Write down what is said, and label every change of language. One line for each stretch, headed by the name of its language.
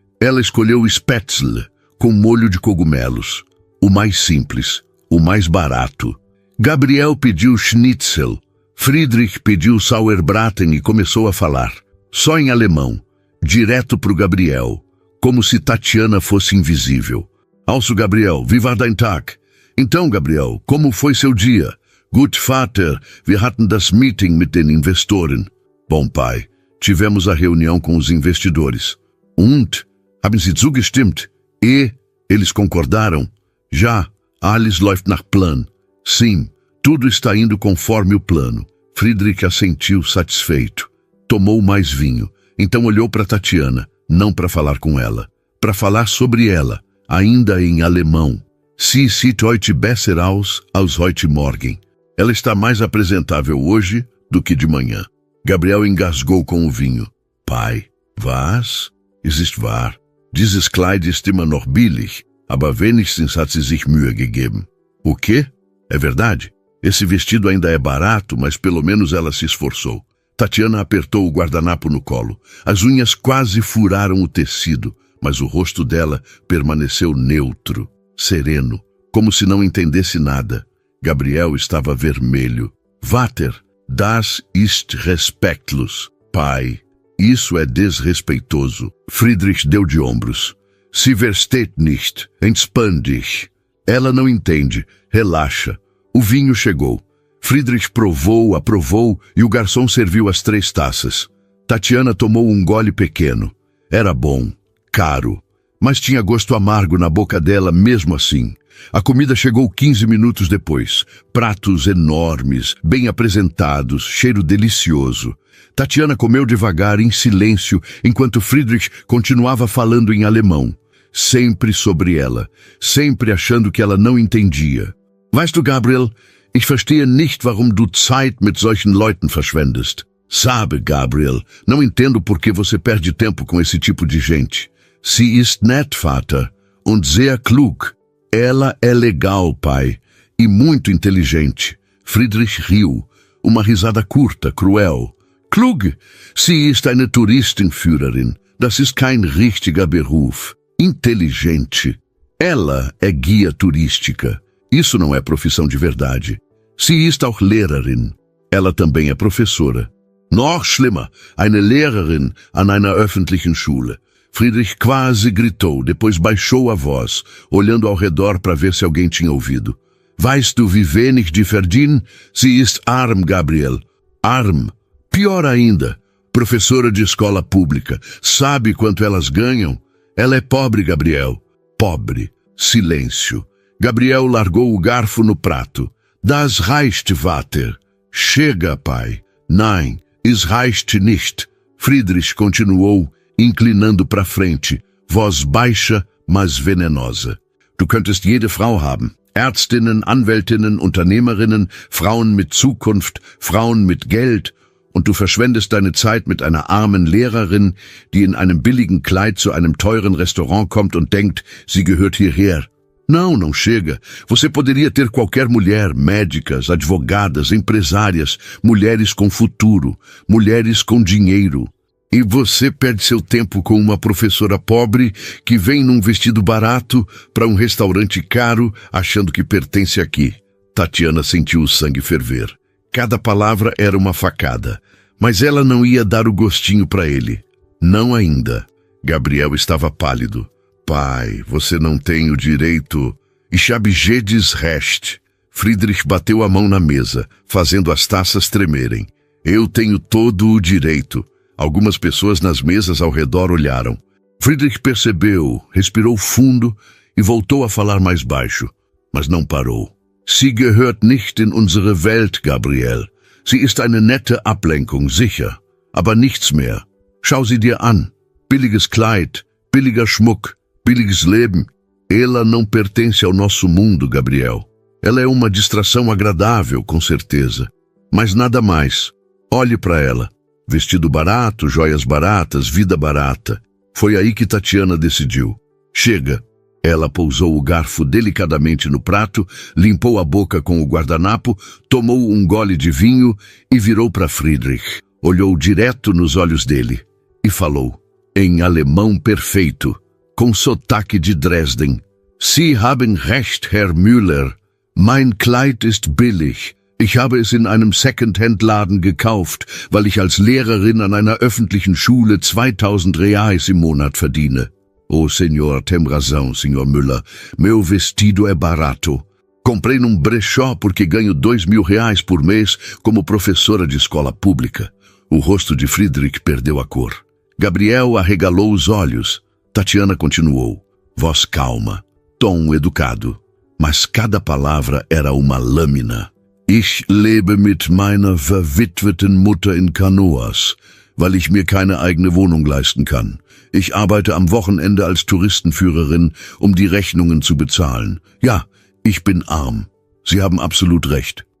Portuguese: Ela escolheu o Spätzle, com molho de cogumelos. O mais simples, o mais barato. Gabriel pediu Schnitzel. Friedrich pediu Sauerbraten e começou a falar. Só em alemão, direto pro Gabriel, como se Tatiana fosse invisível.
German: Also, Gabriel, wie war dein Tag?
Portuguese: Então, Gabriel, como foi seu dia?
German: Gut, Vater, wir hatten das Meeting mit den Investoren.
Portuguese: Bom, pai, tivemos a reunião com os investidores.
German: Und, haben Sie zugestimmt?
Portuguese: E, eles concordaram?
German: Já, alles läuft nach Plan.
Portuguese: Sim, tudo está indo conforme o plano. Friedrich assentiu satisfeito. Tomou mais vinho. Então olhou para Tatiana, não para falar com ela. Para falar sobre ela, ainda em alemão.
German: Sie sieht heute besser aus als heute Morgen.
Portuguese: Ela está mais apresentável hoje do que de manhã. Gabriel engasgou com o vinho.
German: Pai, was? Es ist wahr. Dieses Kleid ist immer noch billig, aber wenigstens hat sie sich Mühe gegeben.
Portuguese: O quê? É verdade? Esse vestido ainda é barato, mas pelo menos ela se esforçou. Tatiana apertou o guardanapo no colo. As unhas quase furaram o tecido, mas o rosto dela permaneceu neutro, sereno, como se não entendesse nada. Gabriel estava vermelho.
German: Vater, das ist respektlos.
Portuguese: Pai, isso é desrespeitoso. Friedrich deu de ombros.
German: Sie versteht nicht, entspann dich.
Portuguese: Ela não entende, relaxa. O vinho chegou. Friedrich provou, aprovou e o garçom serviu as 3 taças. Tatiana tomou um gole pequeno. Era bom, caro, mas tinha gosto amargo na boca dela mesmo assim. A comida chegou 15 minutos depois. Pratos enormes, bem apresentados, cheiro delicioso. Tatiana comeu devagar, em silêncio, enquanto Friedrich continuava falando em alemão. Sempre sobre ela, sempre achando que ela não entendia.
German: Weißt du, Gabriel, ich verstehe nicht, warum du Zeit mit solchen Leuten verschwendest.
Portuguese: Sabe, Gabriel, não entendo por que você perde tempo com esse tipo de gente.
German: Sie ist nett, Vater, und sehr klug.
Portuguese: Ela é legal, pai, e muito inteligente. Friedrich riu, uma risada curta, cruel.
German: Klug, sie ist eine Touristenführerin. Das ist kein richtiger Beruf.
Portuguese: Inteligente. Ela é guia turística. Isso não é profissão de verdade.
German: Sie ist auch Lehrerin.
Portuguese: Ela também é professora.
German: Noch schlimmer, eine Lehrerin an einer öffentlichen Schule.
Portuguese: Friedrich quase gritou, depois baixou a voz, olhando ao redor para ver se alguém tinha ouvido.
German: Weißt du, wie wenig die verdienen? Sie ist arm, Gabriel. Arm.
Portuguese: Pior ainda, professora de escola pública. Sabe quanto elas ganham? Ela é pobre, Gabriel. Pobre. Silêncio. Gabriel largou o garfo no prato.
German: Das reicht, Vater.
Portuguese: Chega, pai.
German: Nein, es reicht nicht.
Portuguese: Friedrich continuou, inclinando para frente, voz baixa, mas venenosa.
German: Du könntest jede Frau haben. Ärztinnen, Anwältinnen, Unternehmerinnen, Frauen mit Zukunft, Frauen mit Geld. Und du verschwendest deine Zeit mit einer armen Lehrerin, die in einem billigen Kleid zu einem teuren Restaurant kommt und denkt, sie gehört hierher.
Portuguese: Não, não chega. Você poderia ter qualquer mulher, médicas, advogadas, empresárias, mulheres com futuro, mulheres com dinheiro. E você perde seu tempo com uma professora pobre que vem num vestido barato para um restaurante caro achando que pertence aqui. Tatiana sentiu o sangue ferver. Cada palavra era uma facada, mas ela não ia dar o gostinho para ele. Não ainda. Gabriel estava pálido. Pai, você não tem o direito.
German: Ich habe jedes Recht.
Portuguese: Friedrich bateu a mão na mesa, fazendo as taças tremerem. Eu tenho todo o direito. Algumas pessoas nas mesas ao redor olharam. Friedrich percebeu, respirou fundo e voltou a falar mais baixo, mas não parou.
German: Sie gehört nicht in unsere Welt, Gabriel. Sie ist eine nette Ablenkung, sicher, aber nichts mehr. Schau sie dir an. Billiges Kleid, billiger Schmuck, billiges Leben.
Portuguese: Ela não pertence ao nosso mundo, Gabriel. Ela é uma distração agradável, com certeza, mas nada mais. Olhe para ela. Vestido barato, joias baratas, vida barata. Foi aí que Tatiana decidiu. Chega. Ela pousou o garfo delicadamente no prato, limpou a boca com o guardanapo, tomou um gole de vinho e virou para Friedrich. Olhou direto nos olhos dele e falou, em alemão perfeito, com sotaque de Dresden.
German: Sie haben recht, Herr Müller. Mein Kleid ist billig. Ich habe es in einem Second-Hand-Laden gekauft, weil ich als Lehrerin an einer öffentlichen Schule 2000 Reais im Monat verdiene.
Portuguese: Oh, senhor, tem razão, senhor Müller. Meu vestido é barato. Comprei num brechó porque ganho 2.000 reais por mês como professora de escola pública. O rosto de Friedrich perdeu a cor. Gabriel arregalou os olhos. Tatiana continuou. Voz calma, tom educado. Mas cada palavra era uma lâmina.
German: Ich lebe mit meiner verwitweten Mutter in Canoas, weil ich mir keine eigene Wohnung leisten kann. Ich arbeite am Wochenende als Touristenführerin, um die Rechnungen zu bezahlen. Ja, ich bin arm. Sie haben absolut recht.